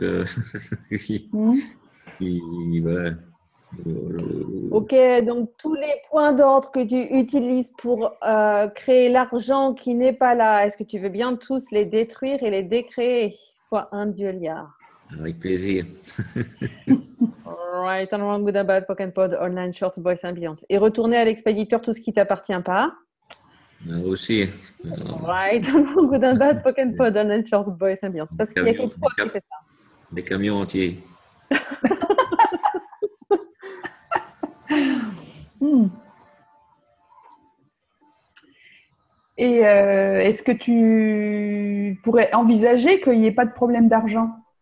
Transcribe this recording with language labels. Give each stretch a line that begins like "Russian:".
French: Mhm. voilà. ok, donc tous les points d'ordre que tu utilises pour créer l'argent qui n'est pas là, est-ce que tu veux bien tous les détruire et les décréer? Fois un Dieu liard. Avec plaisir.
English: Right and wrong, good and bad, poke and pod, online shorts, boys and beyond.
French: Et retourner à l'expéditeur tout ce qui t'appartient pas. Aussi,
English: Right and wrong, good and bad, poke and pod, online shorts, boys and beyond.
French: Parce qu'il y a que toi qui fais ça. des camions entiers. Mhm. Et est-ce que tu pourrais envisager qu'il n'y ait pas de problème d'argent?